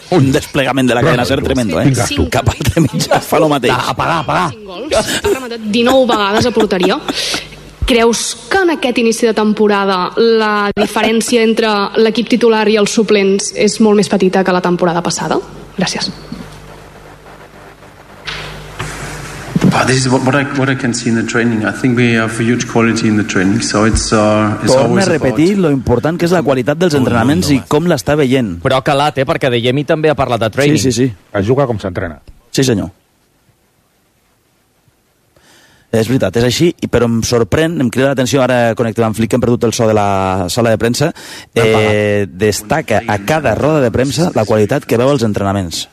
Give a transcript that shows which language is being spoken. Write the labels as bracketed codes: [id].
[ca] Un desplegament de la cadena ser tremendo, eh? Cap altre mitjà fa el mateix. Apagar. 19 vegades a porteria. Creus que en aquest inici de temporada la diferència entre l'equip titular i els suplents és molt més petita que la temporada passada? Gràcies. [en] But this is what I can see in the training. I think we have a huge quality in the training, so it's always. [ca] Torna a repetir lo important que és la qualitat dels entrenaments i com l'està veient. Però ha calat, perquè Adeyemi també ha parlat de training. Sí. Es juga com s'entrena. Sí, senyor. És veritat, és així, però em sorprèn, em crida l'atenció, ara connectem amb Flick, que hem perdut el so de la sala de premsa, destaca a cada roda de premsa la qualitat que veu als entrenaments.